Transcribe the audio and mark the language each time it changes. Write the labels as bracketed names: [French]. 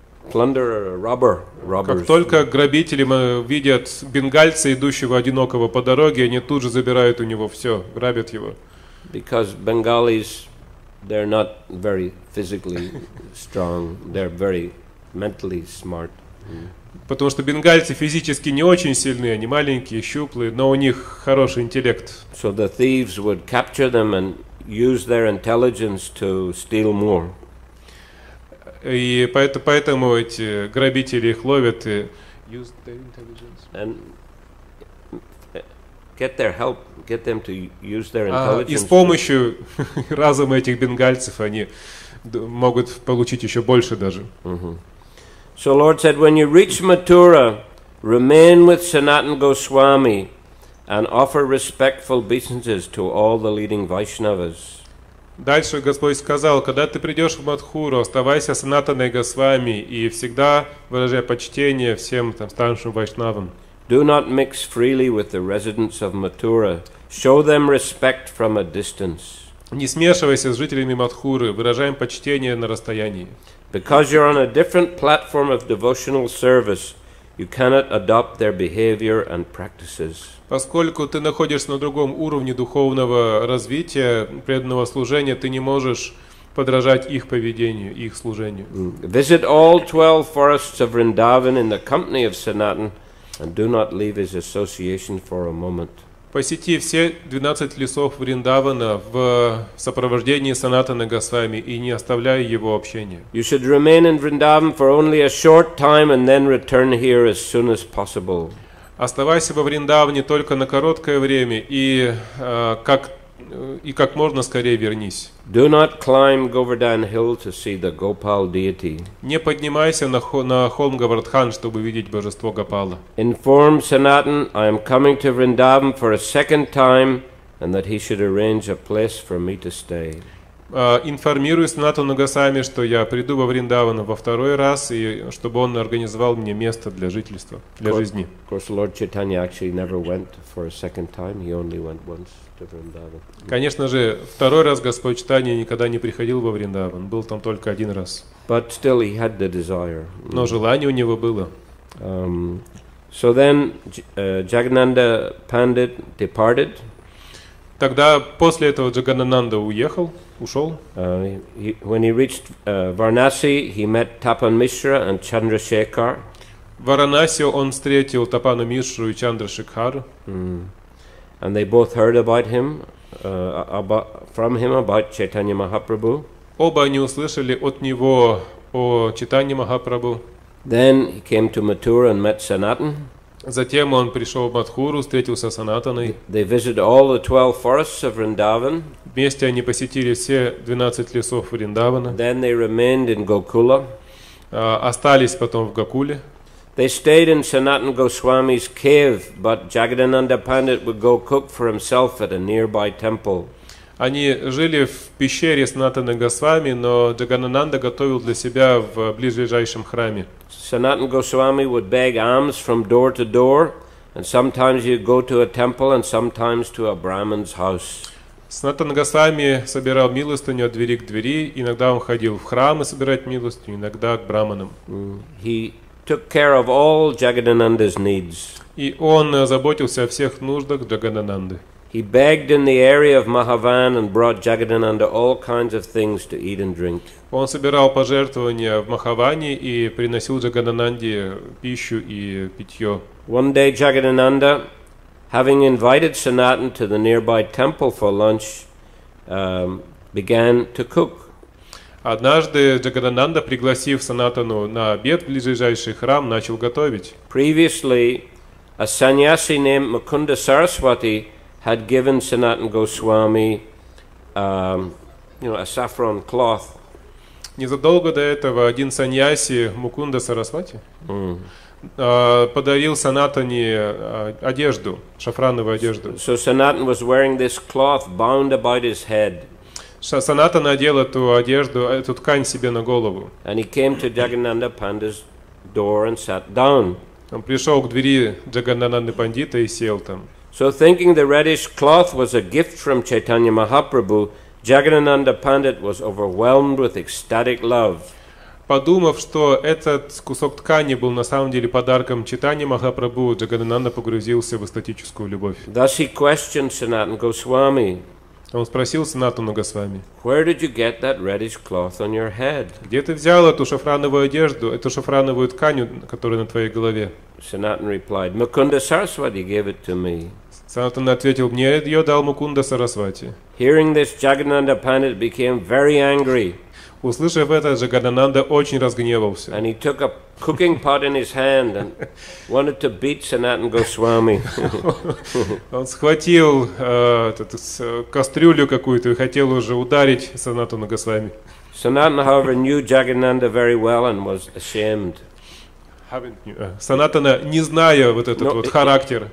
[English] Plunderer, robber, robbers. [Russian] Как только грабители видят бенгальца, идущего одинокого по дороге, они тут же забирают у него все, грабят его. [English] Because Bengalis, they're not very physically strong, they're very mentally smart. [Russian] Потому что бенгальцы физически не очень сильные, они маленькие, щуплые, но у них хороший интеллект. [English] So the thieves would capture them and use their intelligence to steal more. [Russian] И поэтому эти грабители их ловят и [English] use their intelligence. And get their help, get them to use their intelligence. [Russian] И с помощью разума этих бенгальцев они могут получить еще больше даже. [English] So Lord said, when you reach Mathura, remain with Sanatana Goswami and offer respectful obeisances to all the leading Vaishnavas. [Russian] Дальше Господь сказал, когда ты придешь в Мадхуру, оставайся с Санатаной Госвами и всегда выражай почтение всем там старшим вайшнавам. [English] Do not mix freely with the residents of Mathura. Show them respect from a distance. [Russian] Не смешивайся с жителями Мадхуры, выражаем почтение на расстоянии. [English] Because you're on a different platform of devotional service, you cannot adopt their behavior and practices. [Russian] Поскольку ты находишься на другом уровне духовного развития, преданного служения, ты не можешь подражать их поведению, их служению. [English] Visit all 12 forests of Vrindavan in the company of Sanatan and do not leave his association for a moment. [Russian] Посети все 12 лесов Вриндавана в сопровождении Санатаны Госвами и не оставляй его общения. [English] You should remain in Vrindavan for only a short time and then return here as soon as possible. [Russian] Оставайся во Вриндаване только на короткое время и как можно скорее вернись. [English] Do not climb Govardhan Hill to see the Gopal deity. [Russian] Не поднимайся на холм Говардхан, чтобы видеть божество Гопала. [English] Inform Sanatan I am coming to Vrindavan for a second time and that he should arrange a place for me to stay. [Russian] Информируй Санатану Госвами, что я приду во Вриндаван во второй раз, и чтобы он организовал мне место для жительства, для жизни. [English] Of course, Lord Chaitanya actually never went for a second time. He only went once to Vrindavan. [Russian] Конечно же, второй раз Господь Чайтанья никогда не приходил во Вриндаван, был там только один раз. [English] But still he had the desire. [Russian] Но желание у него было. [English] So then Jagannatha Pandit departed. [Russian] Тогда после этого Джаганананда ушел. [English] When he reached Varanasi, he met Tapan Mishra and Chandrasekhar. [Russian] В Варанаси он встретил Тапану Мишру и Чандрашекхару. [English] And they both heard about him, from him about Chaitanya Mahaprabhu. [Russian] Оба они услышали от него о Чайтанье Махапрабху. [English] Then he came to Mathura and met Sanatan. [Russian] Затем он пришел в Мадхуру, встретился с Санатаной. [English] They visited all the 12 forests of Vrindavan. [Russian] Вместе они посетили все 12 лесов Вриндавана. [English] Then they remained in Gokula. [Russian] Остались потом в Гокуле. [English] They stayed in Sanatana Goswami's cave, but Jagadananda Pandit would go cook for himself at a nearby temple. [Russian] Они жили в пещере Санатаны Госвами, но Джаганананда готовил для себя в ближайшем храме. [English] Sanatana Goswami would beg alms from door to door, and sometimes he'd go to a temple and sometimes to a Brahman's house. [Russian] Санатана Госвами собирал милостыню от двери к двери, иногда он ходил в храмы собирать милостыню, иногда к браманам. [English] He took care of all Jagadananda's needs. [Russian] И он заботился о всех нуждах Джаганананды. [English] He begged in the area of Mahavan and brought Jagadananda all kinds of things to eat and drink. [Russian] Он собирал пожертвования в Махаване и приносил Джаганананде пищу и питье. [English] One day Jagadananda, having invited Sanatan to the nearby temple for lunch, began to cook. [Russian] Однажды Джаганананда, пригласив Санатану на обед в ближайший храм, начал готовить. [English] Previously, a sannyasi named Mukunda Saraswati had given Sanatana Goswami a saffron cloth. [Russian] Незадолго до этого один саньяси Мукунда Сарасвати подарил Санатане одежду, шафрановую одежду. [English] So Sanatan was wearing this cloth bound about his head. [Russian] Санатана надел эту одежду, эту ткань себе на голову. [English] And he came to Jagannatha Panda's door and sat down. [Russian] Он пришел к двери Джаганананды Пандита и сел там. [English] So thinking the reddish cloth was a gift from Chaitanya Mahaprabhu, Jagannatha Pandit was overwhelmed with ecstatic love. [Russian] Подумав, что этот кусок ткани был на самом деле подарком Чайтаньи Махапрабху, Джаганананда погрузился в эстетическую любовь. [English] Thus he questioned Sanatana Goswami. [Russian] Он спросил Санатану Госвами: [English] Where did you get that reddish cloth on your head? [Russian] Где ты взял эту шафрановую одежду, эту шафрановую ткань, которая на твоей голове? [English] Sanatana replied, Mukunda Saraswati gave it to me. [Russian] Санатана ответил: мне ее дал Мукунда Сарасвати. [English] Hearing this, Jagannatha Pandit became very angry. [Russian] Услышав это, Джаганананда очень разгневался. [English] And he took a cooking pot in his hand and wanted to beat Sanatana Goswami. [Russian] Он схватил кастрюлю какую-то и хотел уже ударить Санатану Госвами. [English] Sanatana, however, knew Jagannatha very well and was ashamed. [Russian] Санатана, не зная вот этот вот характер,